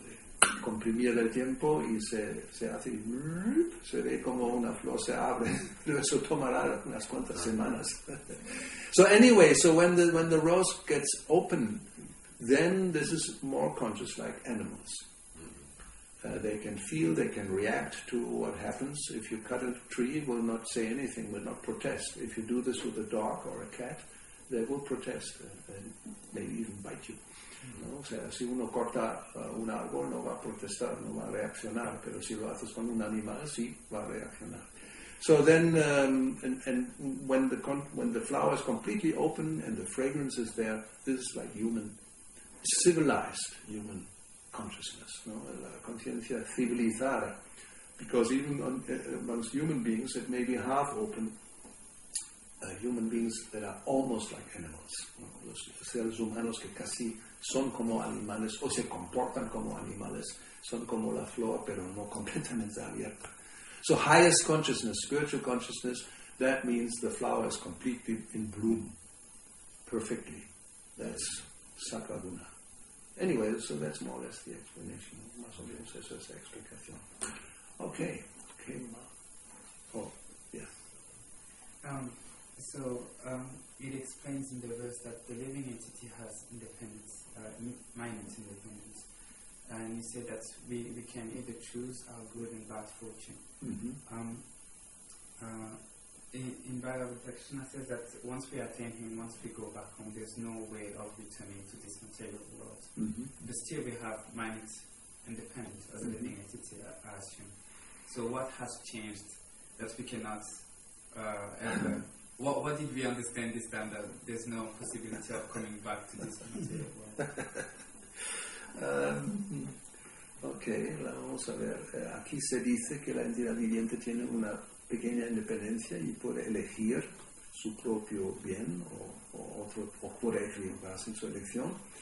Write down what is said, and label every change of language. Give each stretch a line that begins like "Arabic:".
Spanish: De comprimir el tiempo y se hace, se ve como una flor se abre, pero eso tomará unas cuantas semanas.
English: So anyway, so when the rose gets open, then this is more conscious like animals. They can feel, they can react to what happens. If you cut a tree, it will not say anything, will not protest. If you do this with a dog or a cat, they will protest and maybe even bite you.
Spanish: ¿No? O sea, si uno corta un árbol no va a protestar, no va a reaccionar, pero si lo haces con un animal sí va a reaccionar.
English: So then, and when the flower is completely open and the fragrance is there, this is like civilized human consciousness, no?
Spanish: La conciencia civilizada,
English: because even amongst human beings it may be half open. Human beings that are almost like animals, ¿no?
Spanish: Los seres humanos que casi son como animales o se comportan como animales, son como la flor pero no completamente abierta.
English: So highest consciousness, spiritual consciousness, that means the flower is completely in bloom, perfectly. That's Sattva-guna. Anyway, so that's more or less the explanation.
Spanish: Más o menos eso es la explicación.
English: Okay. Oh, yeah. So it explains in the verse that the living entity has independence, minute independence. And you say that we can either choose our good and bad fortune. Mm-hmm. In Bhagavad Krishna says that once we attain him, once we go back home, there's no way of returning to this material world. Mm-hmm. But still we have minute independence as a living entity, I assume. So what has changed that we cannot ever... What did we understand this time, that there's no possibility of coming back to this material world?
Spanish: Ok, vamos a ver. Aquí se dice que la entidad viviente tiene una pequeña independencia y puede elegir su propio bien o puede equivocarse en su elección.